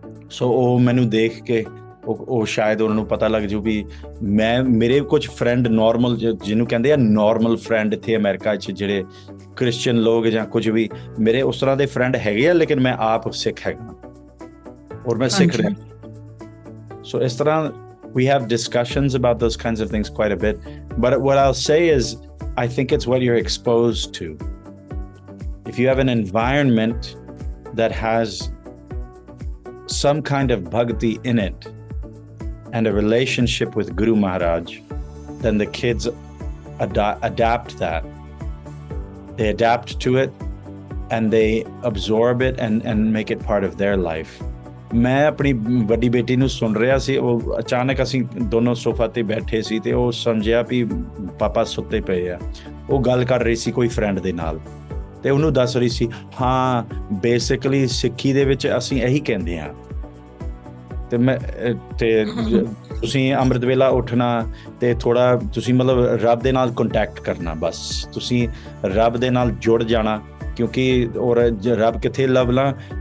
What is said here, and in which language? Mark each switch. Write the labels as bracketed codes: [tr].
[pa] ਸੋ ਉਹ ਮੈਨੂੰ ਦੇਖ ਕੇ ਉਹ ਸ਼ਾਇਦ ਉਹਨਾਂ ਨੂੰ ਪਤਾ ਲੱਗ ਜੂ ਵੀ ਮੇਰੇ ਕੁਝ ਫਰੈਂਡ ਨੋਰਮਲ, ਜਿਹਨੂੰ ਕਹਿੰਦੇ ਆ ਨੋਰਮਲ ਫਰੈਂਡ ਇੱਥੇ ਅਮਰੀਕਾ 'ਚ, ਜਿਹੜੇ ਕ੍ਰਿਸਚੀਅਨ ਲੋਕ ਜਾਂ ਕੁਝ ਵੀ, ਮੇਰੇ ਉਸ ਤਰ੍ਹਾਂ ਦੇ ਫਰੈਂਡ ਹੈਗੇ ਆ, ਲੇਕਿਨ ਮੈਂ ਆਪ ਸਿੱਖ ਹੈਗਾ ਔਰ ਮੈਂ ਸਿੱਖ ਰਿਹਾ। ਸੋ ਇਸ ਤਰ੍ਹਾਂ [en] we have discussions about those kinds of things quite a bit, but what I'll say is I think it's what you're exposed to. If you have an environment that has some kind of bhakti in it and a relationship with Guru Maharaj, then the kids adapt that. They adapt to it and they absorb it and make it part of their life. [pa] ਮੈਂ ਆਪਣੀ ਵੱਡੀ ਬੇਟੀ ਨੂੰ ਸੁਣ ਰਿਹਾ ਸੀ, ਉਹ ਅਚਾਨਕ ਅਸੀਂ ਦੋਨੋਂ ਸੋਫਾ ਤੇ ਬੈਠੇ ਸੀ ਤੇ ਉਹ ਸਮਝਿਆ ਵੀ ਪਾਪਾ ਸੁੱਤੇ ਪਏ ਆ। ਉਹ ਗੱਲ ਕਰ ਰਹੀ ਸੀ ਕੋਈ ਫਰੈਂਡ ਦੇ ਨਾਲ, ਤੇ ਉਹਨੂੰ ਦੱਸ ਰਹੀ ਸੀ, ਹਾਂ ਬੇਸਿਕਲੀ ਸਿੱਖੀ ਦੇ ਵਿੱਚ ਅਸੀਂ ਇਹੀ ਕਹਿੰਦੇ ਹਾਂ, ਤੇ ਤੁਸੀਂ ਅੰਮ੍ਰਿਤ ਵੇਲਾ ਉੱਠਣਾ ਤੇ ਥੋੜਾ ਤੁਸੀਂ ਮਤਲਬ ਰੱਬ ਦੇ ਨਾਲ ਕੰਟੈਕਟ ਕਰਨਾ, ਬਸ ਤੁਸੀਂ ਰੱਬ ਦੇ ਨਾਲ ਜੁੜ ਜਾਣਾ, ਕਿਉਂਕਿ ਔਰ ਰੱਬ ਕਿੱਥੇ ਲੱਭਣਾ?